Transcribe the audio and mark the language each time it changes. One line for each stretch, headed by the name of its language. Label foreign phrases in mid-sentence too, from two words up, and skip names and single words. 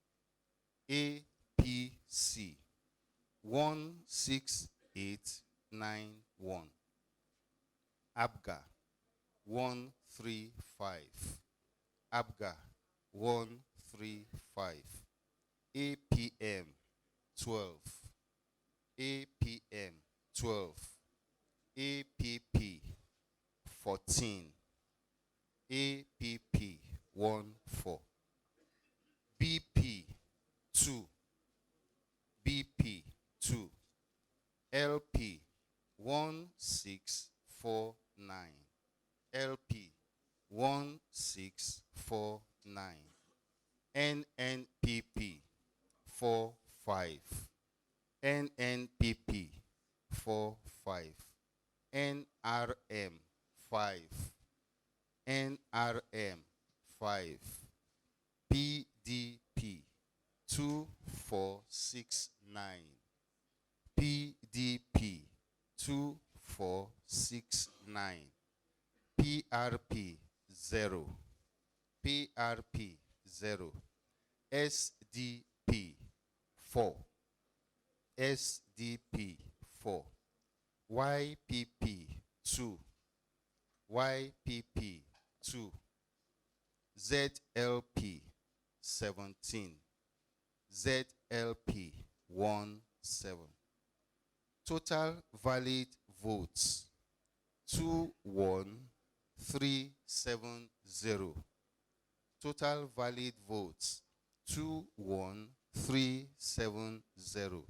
English: APC 16891. ABGA 135. ABGA 135. APM 12. APM 12. APP 14. APP 14. BP 2. BP 2. LP 1649. LP 1649. NNPP 45. NNPP 45. NRM 5. NRM 5. PDP 2469. PDP 2469. PRP 0. PRP 0. SDP 4. SDP 4. YPP 2. YPP 2. ZLP 17. ZLP 17. Total valid votes 21370. Total valid votes 21370.